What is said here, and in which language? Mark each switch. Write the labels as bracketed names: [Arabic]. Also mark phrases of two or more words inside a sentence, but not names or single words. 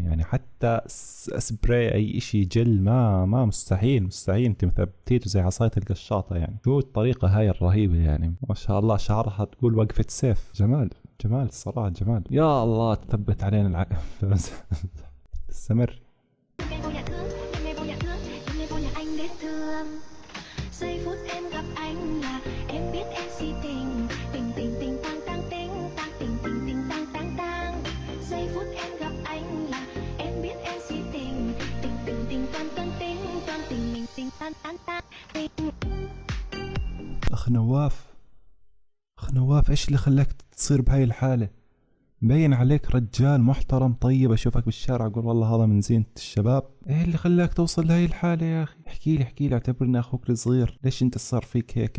[Arabic] يعني حتى سبراي اي اشي جل ما مستحيل انت مثبتيته زي عصاية القشاطة. يعني شو الطريقة هاي الرهيبة؟ يعني ما شاء الله شعرها تقول وقفة سيف. جمال الصراحة جمال. يا الله تثبت علينا استمر. [Vietnamese] Giây phút em gặp anh là em biết em si tình, tình tình tình tang tang tình tang tình tình tình tang tang tang. Giây phút em gặp anh là em biết em si tình, tình tình tình toan toan tình toan tình mình tình tan tan tan tình. [Arabic] أخ نواف إيش اللي خلاك تصير بهاي الحالة؟ مبين عليك رجال محترم طيب، اشوفك بالشارع اقول والله هذا من زينة الشباب. ايه اللي خلاك توصل لهي الحالة يا اخي؟ احكي لي اعتبرني اخوك الصغير، ليش انت صار فيك هيك؟